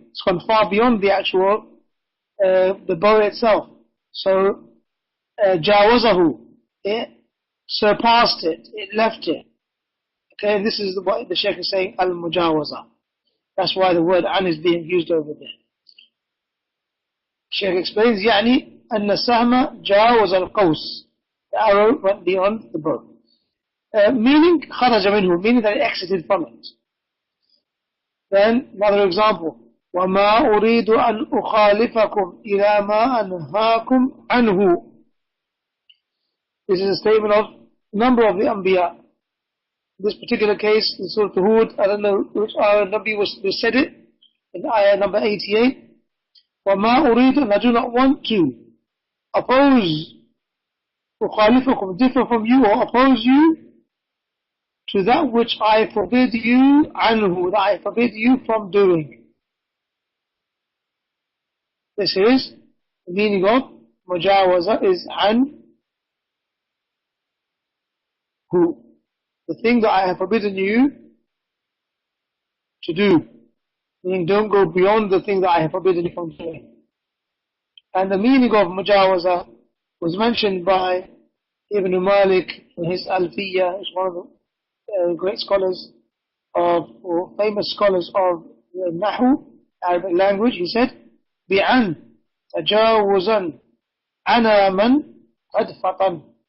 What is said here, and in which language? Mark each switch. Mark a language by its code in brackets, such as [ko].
[en] It's gone far beyond the actual, the bow itself. So, jawazahu, it surpassed it, it left it. Okay, and this is what the Shaykh is saying, al-mujawaza. That's why the word an is being used over there. Shaykh explains, [ar] يعني أن السهم جاوز القوس. [en] The arrow went beyond the bow. Meaning, [ar] خرج منه, [en] meaning that it exited from it. Then, another example. [ar] وَمَا أُرِيدُ أَنْ أُخَالِفَكُمْ إِلَى مَا أَنْهَاكُمْ عَنْهُ. [en] This is a statement of a number of the Anbiya. In this particular case, in Surah Hud, I don't know which ayah Nabi who said it, in ayah number 88. [ar] وَمَا أُرِيدُ, [en] and I do not want to oppose, [ar] أُخَالِفَكُمْ, [en] differ from you or oppose you to that which I forbid you anhu, that I forbid you from doing. This is the meaning of mujawaza is an who. The thing that I have forbidden you to do. Meaning don't go beyond the thing that I have forbidden you from doing. And the meaning of mujawaza was mentioned by Ibn Malik in his Alfiyyah. He's one of the great scholars or famous scholars of Nahu, Arabic language. He said, [ar] بِعَنْ تَجَاوُزًا عَنَا مَنْ قَدْ فَطَنْ.